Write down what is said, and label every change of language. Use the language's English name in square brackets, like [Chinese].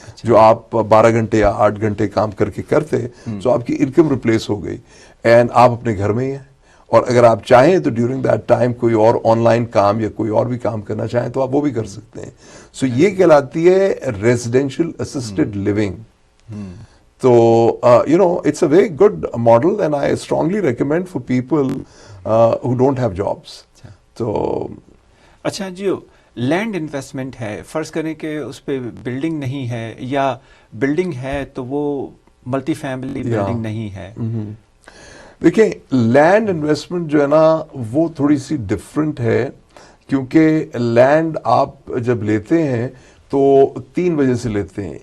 [Urdu] جو آپ 12 گھنٹے یا 8 گھنٹے کام کر کے کرتے, سو آپ کی انکم ریپلیس ہو گئی اینڈ آپ اپنے گھر میں ہی ہیں. اور اگر آپ چاہیں تو [English] during that time [Urdu] کوئی اور آن لائن کام یا کوئی اور بھی کام کرنا چاہیں تو آپ وہ بھی کر سکتے ہیں. سو یہ کہلاتی ہے ریزیڈینشیل اسسٹڈ لیونگ. [English] تو you know it's a very good model and I strongly recommend for people who don't have jobs. [Urdu] تو اچھا جی, لینڈ انویسٹمنٹ ہے, فرض کریں کہ اس پہ بلڈنگ نہیں ہے یا بلڈنگ ہے تو وہ ملٹی فیملی بلڈنگ نہیں ہے. دیکھیں لینڈ انویسٹمنٹ جو ہے نا وہ تھوڑی سی ڈفرینٹ ہے, کیونکہ لینڈ آپ جب لیتے ہیں تو 3 وجہ سے لیتے ہیں.